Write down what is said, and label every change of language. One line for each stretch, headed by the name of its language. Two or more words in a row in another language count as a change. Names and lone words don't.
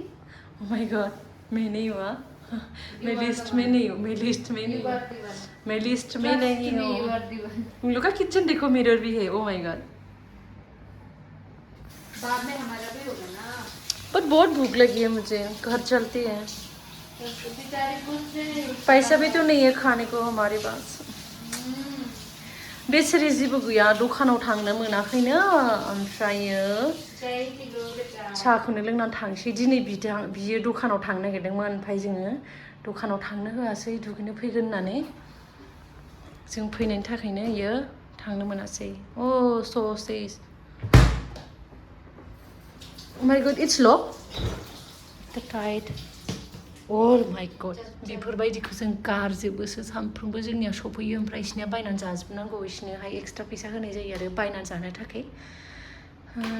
English: Oh my god
Hindi: मैं नहीं हुआ मैं लिस्ट में नहीं हूँ मैं लिस्ट में नहीं हूँ मैं लिस्ट में नहीं हूँ उन लोग का किचन देखो मिरर भी है
English: Oh my god
Hindi: बाद में हमारा भी होगा ना पर बहुत भूख लगी है मुझे घर चलती है बेचारी कुछ पैसा भी तो नहीं है खाने को हमारे पास
Bodo: बेसोरो जेबो गैया दखानाव थांनो मोनाखैनो ओमफ्रायो साहाखौनो लोंनानै थांसै दिनै बियो दखानाव थांनो नागिरदोंमोन ओमफ्राय जोङो दखानाव थांनो होआसै दुगैनो फैगोन होननानै जों फैनायनि थाखायनो इयो थांनो मोनासै ससेस
English: Oh my god, it's locked. The tide. Oh my god.
Bodo: बेफोरबायदिखौ जों गारजोबोसो सानफ्रोमबो जोंनिया सफैयो ओमफ्राय इसिनिया बायनानै जाजोबनांगौ इसिनोहाय एक्सट्रा फैसा होनाय जायो आरो बायनानै जानो थाखाय